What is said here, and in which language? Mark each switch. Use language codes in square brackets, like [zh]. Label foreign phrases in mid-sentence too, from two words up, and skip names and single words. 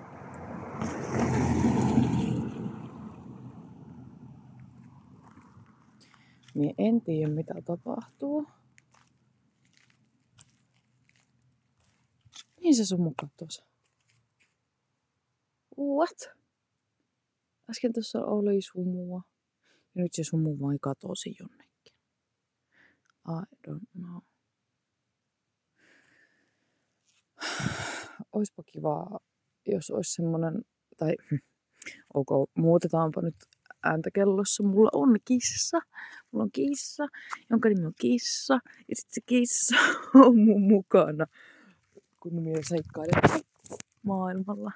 [fi] Mie en tiedä mitä tapahtuu. Mihin se sumu katosi? What? Äsken tuossa oli sumua. Ja nyt se sumu vain katosi jonnekin. [en] I don't know. [fi] Oispa kivaa, jos olisi semmonen, tai ok, muutetaanpa nyt ääntä kellossa. Mulla on kissa, jonka nimi on Kissa. Ja sit se kissa on mun mukana, kun minä seikkailen maailmalla.